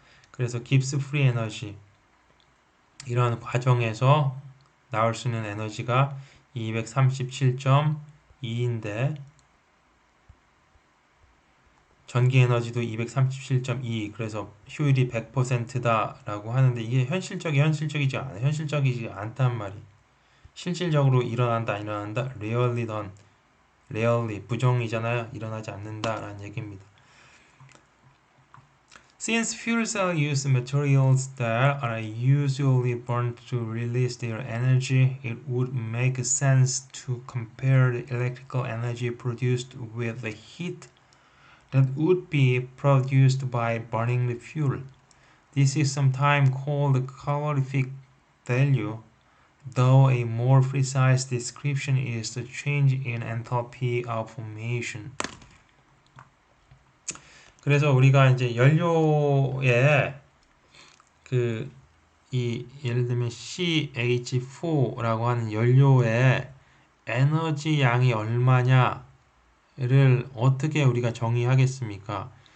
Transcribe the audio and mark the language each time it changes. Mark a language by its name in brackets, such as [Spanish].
[Korean] 그래서 깁스 프리 에너지, 이러한 과정에서 나올 수 있는 에너지가 237.2인데 전기 에너지도 237.2, 그래서 효율이 100%다 라고 하는데, 이게 현실적이지 않아. 현실적이지 않단 말이. 실질적으로 일어난다 안 일어난다, [English] rarely done, rarely [Korean] 부정이잖아요. 일어나지 않는다 라는 얘기입니다. [English] Since fuel cell use materials that are usually burned to release their energy, it would make sense to compare the electrical energy produced with the heat that would be produced by burning the fuel. This is sometimes called calorific value. though a more precise description is the change in enthalpy of formation. [Korean] 그래서 우리가 이제 연료에 예를 들면 CH4라고 하는 연료의 에너지 양이 얼마냐를 어떻게 우리가 정의하겠습니까?